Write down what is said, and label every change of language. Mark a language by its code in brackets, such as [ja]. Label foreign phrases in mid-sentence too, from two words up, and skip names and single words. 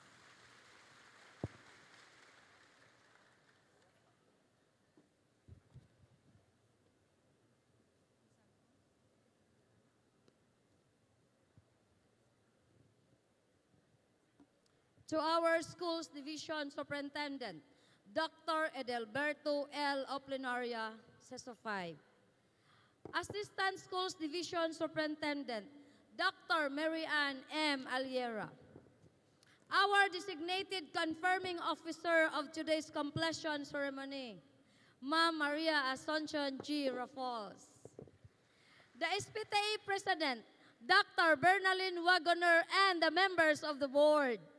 [en] To our school's division superintendent, Dr. Edelberto L. Oplinaria, CESO 5. Assistant Schools Division Superintendent, Dr. Mary Ann M. Aliera. Our designated confirming officer of today's completion ceremony, Ma'am Maria Asuncion G. Raffles. The SPTA President, Dr. Bernalyn Wagoner, and the members of the board.